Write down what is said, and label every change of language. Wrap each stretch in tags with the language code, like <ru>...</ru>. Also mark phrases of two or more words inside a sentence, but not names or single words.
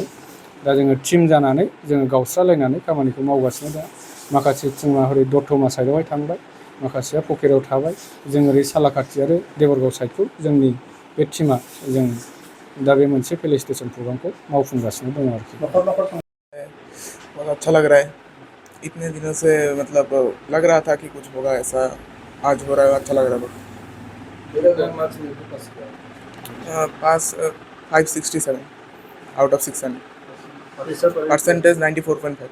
<brx>दा जोङो टिम जानानै जोङो गावस्रालायनानै खामानिखौ मावगासिनो दं। माखासे टिमा ओरै दतमा साइडआवहाय थांबाय, माखासेया पकेराव थाबाय। जों ओरै सालाकाथि आरो देबरगाव साइडखौ जोंनि बे टिमा जों दा बे मोनसे फेलिसिटेसन प्रग्रामखौ मावफुंगासिनो दङ आरोखि।</brx> <hi>बहुत अच्छा लग रहा है। इतने दिनों से मतलब लग रहा था कि कुछ होगा ऐसा, आज हो रहा है, अच्छा लग रहा है।</hi> <en>pass 567 out of 600. परसेंटेज 94.5.</en>